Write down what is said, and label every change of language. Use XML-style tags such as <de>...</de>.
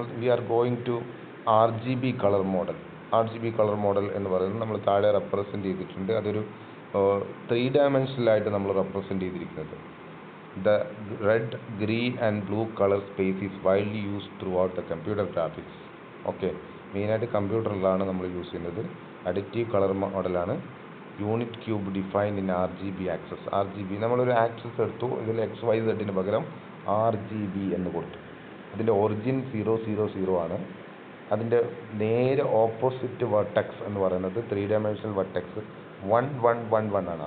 <en>we are going to</en> <ml>RGB colour model. RGB colour model എന്ന് പറയുന്നത് നമ്മൾ താഴെ റെപ്രസെൻ്റ് ചെയ്തിട്ടുണ്ട്. അതൊരു 3 ഡയമെൻഷനിലായിട്ട് നമ്മൾ റെപ്രസെൻ്റ് ചെയ്തിരിക്കുന്നത്.</ml> <en>The red, green and blue color space is widely used throughout the computer graphics.</en> <ml>Okay, മെയിനായിട്ട് കമ്പ്യൂട്ടറിലാണ് നമ്മൾ യൂസ് ചെയ്യുന്നത്. അഡിറ്റീവ് കളർ മോഡലാണ്.</ml> <en>unit cube defined in</en> <ml>RGB access. RGB നമ്മളൊരു ആക്സസ് എടുത്തു, ഇതിൽ XYZ പകരം RGB എന്ന് കൊടുത്തു. അതിൻ്റെ ഒറിജിൻ 000 ആണ്. അതിൻ്റെ നേരെ ഓപ്പോസിറ്റ് വെർട്ടെക്സ് എന്ന് പറയുന്നത് 3 ഡയമെൻഷണൽ വെർട്ടെക്സ് 1111 ആണ്.</ml>